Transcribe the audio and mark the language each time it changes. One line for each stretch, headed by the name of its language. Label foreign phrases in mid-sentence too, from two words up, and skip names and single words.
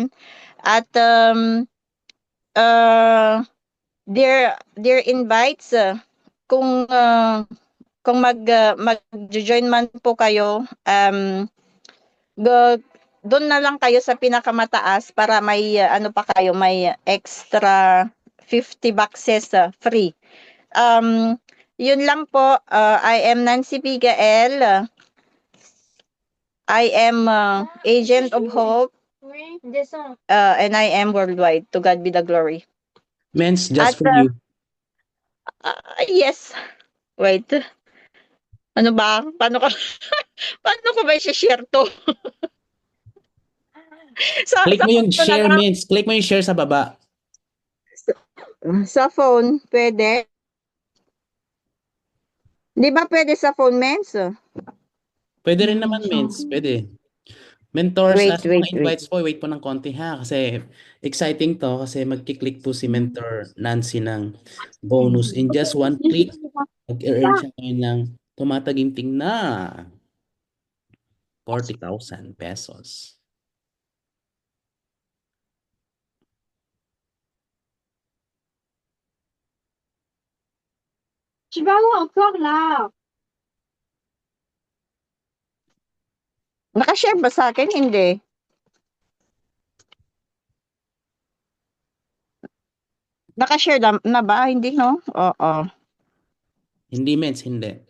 Filipino: At
English: dear invites,
Filipino: kung mag-join man po kayo, doon na lang kayo sa pinakamataas para may may
English: extra 50 boxes free.
Filipino: Yun lang po.
English: I am Nancy Pigael. I am agent of hope. And I am worldwide. To God be the glory. Men's just for you. Yes. Wait.
Filipino: Ano ba? Paano ko ba i-share to? Click mo yung share, Men's. Click mo yung share sa baba. Sa phone, pwede? Di ba pwede sa phone, Men's? Pwede rin naman, Men's. Pwede. Mentors, Wait. mga invites po, wait po ng konti ha. Kasi exciting to kasi magkiklik po si Mentor Nancy ng bonus.
English: In just one click,
Filipino: mag-earn siya ngayon ng tumataginting na 40,000 pesos.
French: Tu vas où encore là?
Filipino: Nakashare ba sa akin? Hindi. Nakashare na ba? Hindi, no? Oo. Hindi, Men's, hindi.